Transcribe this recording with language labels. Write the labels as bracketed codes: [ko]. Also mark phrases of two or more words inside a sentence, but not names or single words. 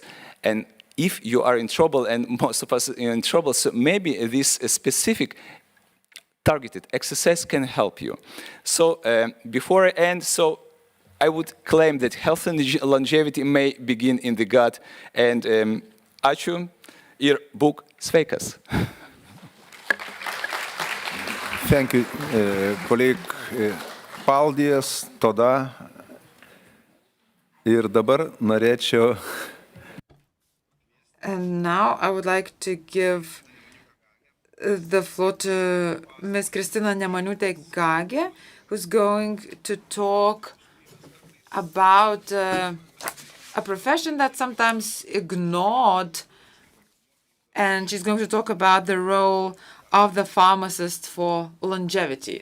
[en] And if you are in trouble, and most of us are in trouble, so maybe this specific targeted exercise can help you. So before I end, I would claim that health and longevity may begin in the gut. [lt] And ačiū ir būk sveikas. [en] Thank you, colleague. [lt] Paldies, tada Ir dabar norėčiau. [en] And now I would like to give the floor to Ms. Kristina Nemaniūtė-Gagė, who's going to talk about a profession that's sometimes ignored, and she's going to talk about the role of the pharmacist for longevity.